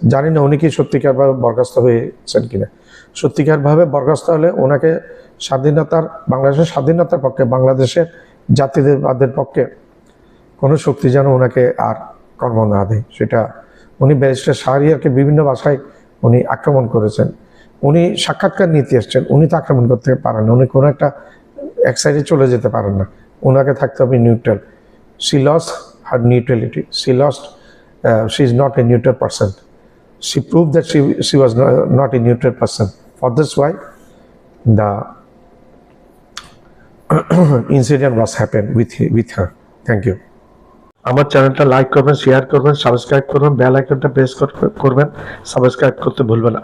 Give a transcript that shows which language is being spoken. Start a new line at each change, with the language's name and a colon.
Bangla: জানি না উনি কি সত্যিকারভাবে বরখাস্ত হয়েছেন কিনা। সত্যিকারভাবে বরখাস্ত হলে ওনাকে বাংলাদেশের স্বাধীনতার পক্ষে, বাংলাদেশের জাতীয়তাবাদের পক্ষে কোনো শক্তি যেন ওনাকে আর কর্ম না দেয়। সেটা উনি ব্যারিস্টার শাহরিয়ারকে বিভিন্ন ভাষায় উনি আক্রমণ করেছেন। উনি সাক্ষাৎকার নিতে এসছেন, উনি তো আক্রমণ করতে পারেন না, উনি কোনো একটা এক সাইডে চলে যেতে পারেন না, ওনাকে থাকতে হবে neutral.
English: She lost her neutrality. She is not a neutral person. She proved that she was not a neutral person. For this why the incident was happened with her. Thank you.
Bangla: আমার চ্যানেলটা like করবেন, share করবেন, subscribe করবেন, bell আইকনটা press করবেন, subscribe করতে ভুলবেন না।